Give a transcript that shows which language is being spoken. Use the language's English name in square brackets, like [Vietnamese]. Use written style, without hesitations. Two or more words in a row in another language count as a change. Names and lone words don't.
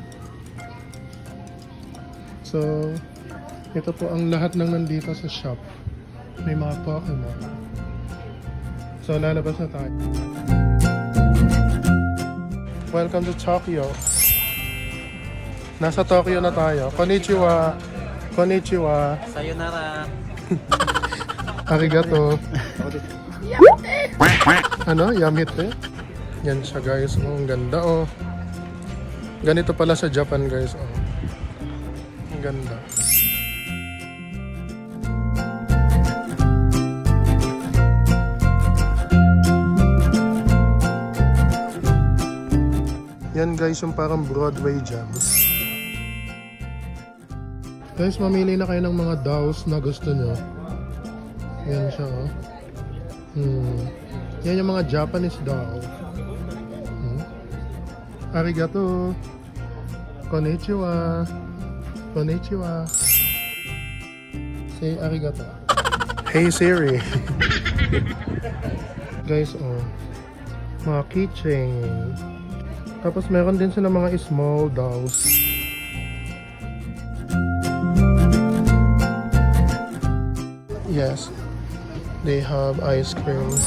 [Filipino] So, ito po ang lahat ng nandito sa shop. May mga Pokemon. So, lalabas na tayo. [English] Welcome to Tokyo. [Filipino] Nasa Tokyo na tayo. [Japanese] こんにちは。こんにちは. Sayonara. Arigato. [Filipino] Ano? Yamite? Yan siya guys. Oh, ang ganda oh. Ganito pala sa Japan guys. Oh. Ang ganda. Yan guys yung parang Broadway jams. Guys, mamili na kayo ng mga dolls na gusto nyo. Yan siya oh. Yan yung mga [English] Japanese doll. [Japanese] Arigato. こんにちは。こんにちは. [English] Say arigato. Hey Siri. [Filipino] Guys, oh. Mga keychain. Tapos meron din sila mga [English] small dolls. Yes, they have ice cream.